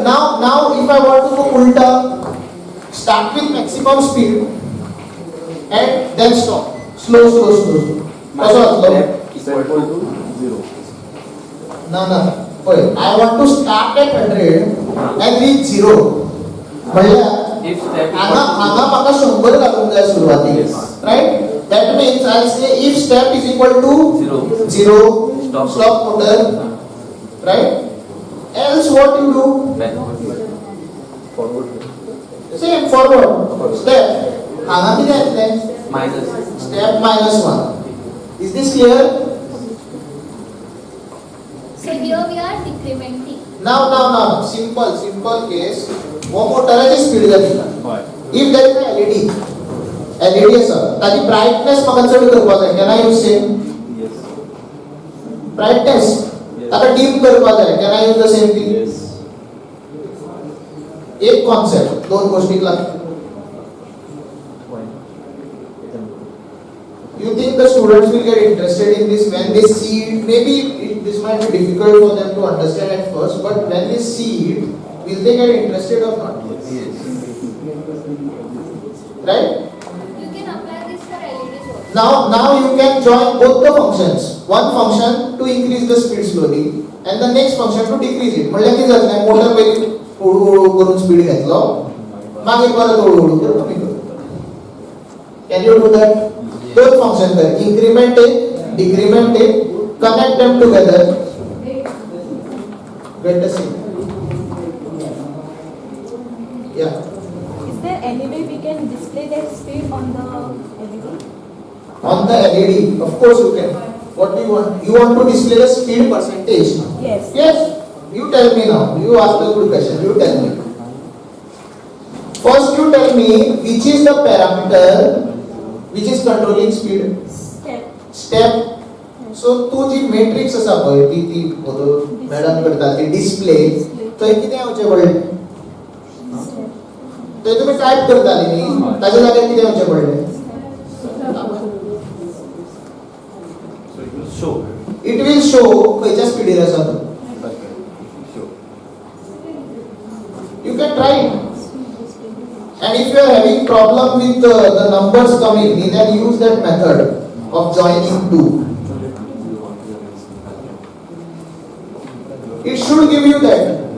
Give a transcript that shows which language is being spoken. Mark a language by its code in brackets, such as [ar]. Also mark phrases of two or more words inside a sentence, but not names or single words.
[en] Now if I want to go ulta, start with maximum speed and then stop. Slow. That's Step equal to 0. No. Wait, I want to start at 100 and reach 0. [kok] म्हणल्या [en] If step [kok] हांगा म्हाका 100 घालूंक जाय सुरवातीक. [en] Yes. Right? That means I'll say if step is equal to 0, stop motor. Right? Else what you do? Forward. Same forward. Step. [kok] हांगा कितें येतलें? [en] minus. Step -1. Is this clear? So here we are decrementing. Now. Simple case. [kok] वो मोटराची स्पीड जाली. [en] Why? If there is a LED [kok] आसा, ताची brightness म्हाका चड करपाक जाय. [en] Can I use same? Yes. Brightness. Yes. [kok] ताका dim करपाक जाय. [en] Can I use the same thing? Yes. [kok] एक concept, दोन गोष्टी लागतात. [en] Why? You think the students will get interested in this when they see it? Maybe this might be difficult for them to understand at first, but when they see it, will they get interested or not? Yes. Right? You can apply this for LEDs also. Now you can join both the functions. One function to increase the speed slowly, and the next function to decrease it. [kok] म्हणल्यार कितें जातलें? मोटर पयलीं हळू करून स्पीड घेतलो, मागीर परत हळू करून कमी करतलो. [en] Can you do that? Both function कर. Increment it, decrement it, connect them together. Get the same. Yeah. Is there any way we can display that speed on the LED? On the LED, of course you can. What do you want? You want to display the speed percentage? Yes. Yes. You tell me now. You ask a good question. You tell me. First, you tell me which is the parameter which is controlling speed. Step. So, [kok] तू जी matrix असा पळय ती मॅडम करता ती डिस्प्ले थंय कितें येवचें पडलें? थंय तुमी टायप करताली न्ही ताच्या जाग्यार कितें येवचें पडलें? [en] So it will show. It will show [kok] खंयच्या स्पीडीर आसा तो. [en] Okay. Show. You can try it. And if you are having problem with the numbers coming, then use that method of joining two. It should give you that.